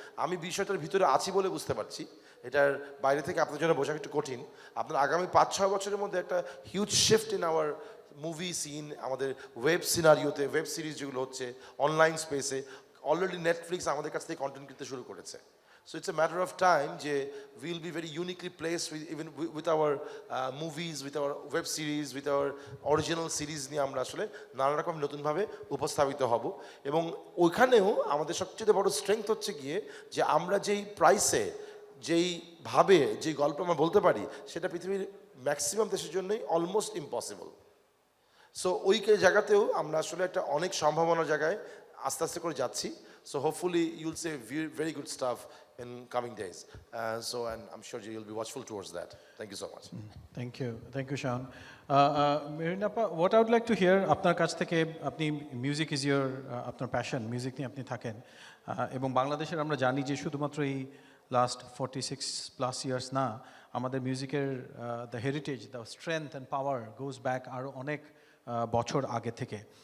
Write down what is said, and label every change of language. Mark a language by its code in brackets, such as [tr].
[bn] আমি বিষয়টার ভিতরে আছি বলে বুঝতে পারছি, এটার বাইরে থেকে আপনার জন্য বোঝা একটু কঠিন। আপনার আগামী 5-6 বছরের মধ্যে একটা [en] huge shift in our movie scene, [bn] আমাদের ওয়েব সিনারিওতে, ওয়েব সিরিজ যেগুলো হচ্ছে অনলাইন স্পেসে, অলরেডি নেটফ্লিক্স আমাদের কাছ থেকে কন্টেন্ট কিনতে শুরু করেছে। [en] So it's a matter of time [bn] যে [en] we'll be very uniquely placed with our movies, with our web series, with our original series [bn] নিয়ে আমরা আসলে নানা রকম নতুনভাবে উপস্থাপিত হব। এবং ওইখানেও আমাদের সবচেয়ে বড় স্ট্রেংথ হচ্ছে গিয়ে যে আমরা যেই প্রাইসে, যেইভাবে যেই গল্প আমরা বলতে পারি, সেটা পৃথিবীর ম্যাক্সিমাম দেশের জন্যই অলমোস্ট ইম্পসিবল। সো ওই জায়গাতেও আমরা আসলে একটা অনেক সম্ভাবনার জায়গায় আস্তে আস্তে করে যাচ্ছি। [en] So hopefully you'll say very good stuff in coming days. And I'm sure you'll be watchful towards that. Thank you so much. Thank you, Shaon. [bn] Mehreen appa, [en] what I would like to hear, [bn] আপনার কাছ থেকে, আপনি [en] music is your, [bn] আপনার passion, music নিয়ে আপনি থাকেন, এবং বাংলাদেশের আমরা জানি যে শুধুমাত্র এই [en] last 46+ years [bn] না, আমাদের মিউজিকের [en] the heritage, the strength and power goes back [bn] আরও অনেক বছর আগে থেকে।